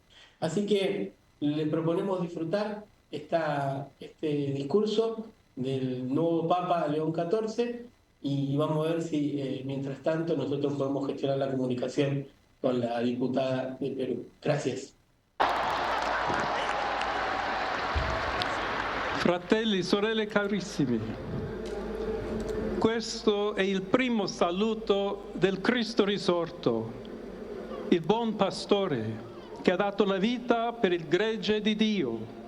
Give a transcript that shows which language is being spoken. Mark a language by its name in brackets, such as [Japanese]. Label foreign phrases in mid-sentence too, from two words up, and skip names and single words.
[Spanish] Así que le proponemos disfrutar este discurso del nuevo Papa León XIV, y vamos a ver si mientras tanto nosotros podemos gestionar la comunicación con la diputada de Perú. Gracias. [Italian] Fratelli, sorelle carissimi, questo è il primo saluto del Cristo risorto, il buon pastore che ha dato la vita per il gregge di Dio.